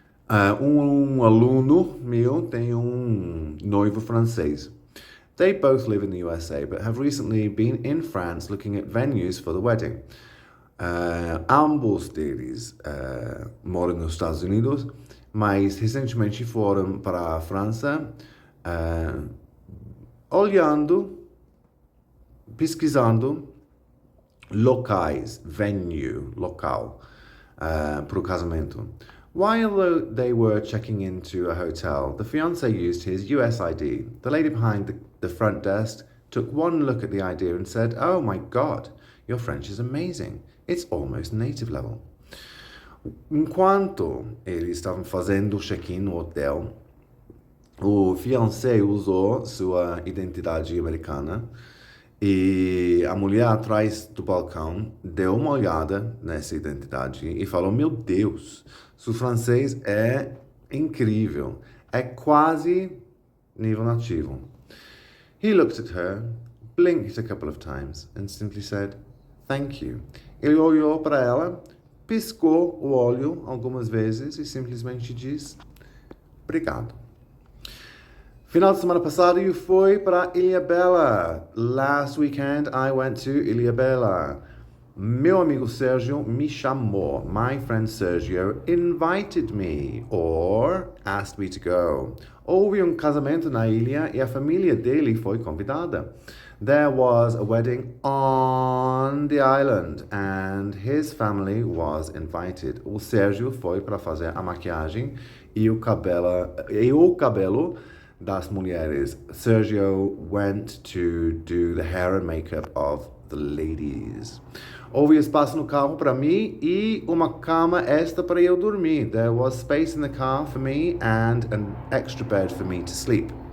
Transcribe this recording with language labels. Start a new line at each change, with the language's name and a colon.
Portuguese: Um aluno meu tem noivo francês.
English: They both live in the USA, but have recently been in France looking at venues for the wedding.
Portuguese: Ambos deles moram nos Estados Unidos, mas recentemente foram para a França, olhando, pesquisando locais, venue, local, para o casamento.
English: While they were checking into a hotel, the fiancé used his US ID. The lady behind the front desk took one look at the ID and said, "Oh my God, your French is amazing. It's almost native level."
Portuguese: Enquanto eles estavam fazendo o check-in no hotel, o fiancé usou sua identidade americana e a mulher atrás do balcão deu uma olhada nessa identidade e falou: "Meu Deus, seu francês é incrível, é quase nível nativo."
English: He looked at her, blinked a couple of times and simply said, "Thank you."
Portuguese: Ele olhou para ela, piscou o olho algumas vezes e simplesmente disse: "Obrigado." Final de semana passado eu fui para Ilhabela.
English: Last weekend I went to Ilhabela.
Portuguese: Meu amigo Sergio me chamou.
English: My friend Sergio invited me or asked me to go.
Portuguese: Houve casamento na ilha e a família dele foi convidada.
English: There was a wedding on the island and his family was invited.
Portuguese: O Sergio foi para fazer a maquiagem e o cabelo das mulheres.
English: Sergio went to do the hair and makeup of the ladies.
Portuguese: Houve espaço no carro para mim e uma cama extra para eu dormir.
English: There was space in the car for me and an extra bed for me to sleep.